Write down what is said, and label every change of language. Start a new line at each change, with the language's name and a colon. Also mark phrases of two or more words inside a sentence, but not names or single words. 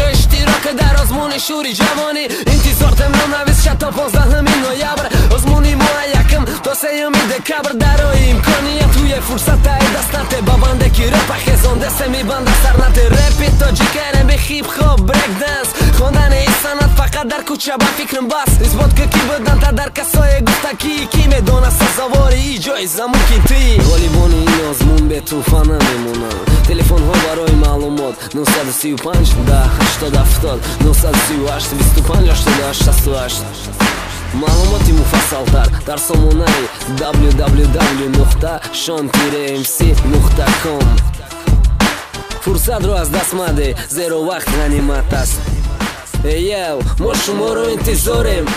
Tajik: иштирока дар озмуни шӯри ҷавонӣ интизортем номнавис ша то 15 ноябр озмуни моҳа 1 то 3 декабр дарои имкониятуе фурсатаи дастате ба банде ки рэпа хезонде се мибанда сарнате рэпи тоҷикаре би хип-хоп брейк данс хондани санат фақат дар кӯча ба фикрам бас исботка ки буданта дар касое гуфта ки медона сазавори иҷои замун ки ти ғолибони ин озмун бетуфа намемонанд. Телефонҳо барои маълумот 935 10 80 70 938 25 88 68. Маълумоти муфассалтар дар сомонаи www.shon-mc.com. фурсатро аз даст маде, зеро вақт ғанимат аст. Мо шуморо интизорем.